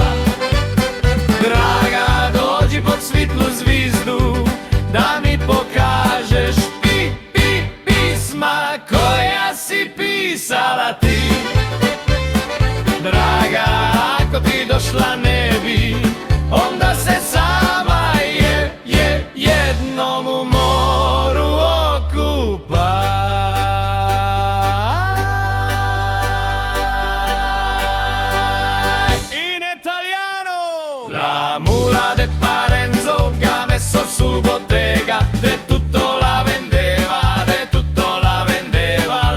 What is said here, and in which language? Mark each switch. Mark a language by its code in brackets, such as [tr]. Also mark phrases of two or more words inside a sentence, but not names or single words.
[hr] Draga, dođi pod svitlu zvizdu, da mi pokažeš pisma koja si pisala ti. Draga, ako ti došla ne bi, onda se sama jednom u moru okupa. [it] In italiano! [vec] La mula de Parenzo che ha messo su bottega, de tutto la vendeva, de tutto la vendeva.